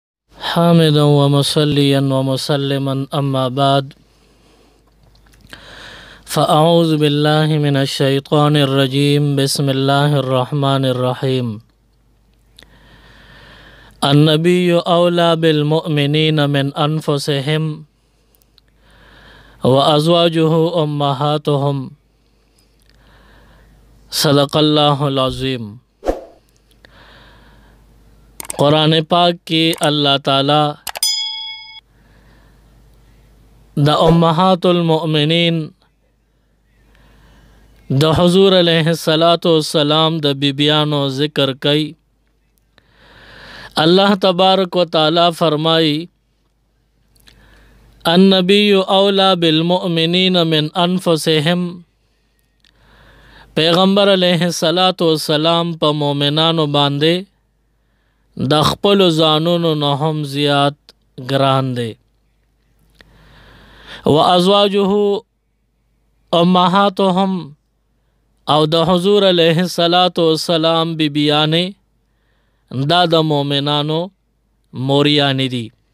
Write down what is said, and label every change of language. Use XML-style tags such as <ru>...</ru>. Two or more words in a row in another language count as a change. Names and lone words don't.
<ar>حامدا ومصليا ومسلما أما بعد فأعوذ بالله من الشيطان الرجيم بسم الله الرحمن الرحيم النبي أولى بالمؤمنين من أنفسهم وأزواجه أمهاتهم صدق الله العظيم।</ar> <ps>قرآن پاک کی اللہ تعالی دا</ps> <ar>امہات المؤمنین</ar> <ps>دا حضور</ps> <ar>علیہ السلام</ar> <ps>دا بیبیانو ذکر کئی۔</ps> <ar>اللہ تبارک و تعالی</ar> <ps>فرمائی</ps> <ar>النبی اولا بالمؤمنین من انفسهم،</ar> <ps>پیغمبر</ps> <ar>علیہ السلام</ar> <ps>پا مومنانو باندے د خپلو ځانونو نه هم زیات ګران دی۔</ps> <ar>و ازواجه امهاتهم،</ar> <ps>او د حضور</ps> <ar>علیہ السلام</ar> <ps>بیبیانې دا د مومنانو موریانې دي۔</ps>